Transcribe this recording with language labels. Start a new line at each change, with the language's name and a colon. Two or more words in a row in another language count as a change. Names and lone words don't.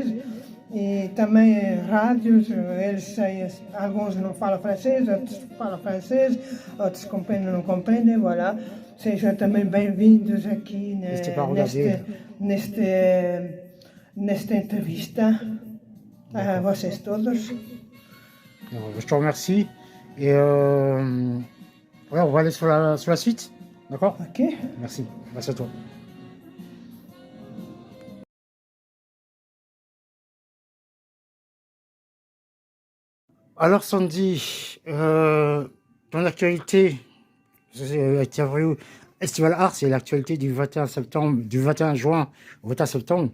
Portuguese: E também rádios, alguns não falam francês, outros falam francês, outros compreendem ou não compreendem, voilà. Sejam também bem-vindos aqui nesta entrevista a vocês todos.
French: Je te remercie et ouais, on va aller sur la suite, d'accord? Ok. Merci à toi. Alors Sandy, ton actualité, Estival Art, c'est l'actualité du 21 septembre, du 21 juin au 21 septembre.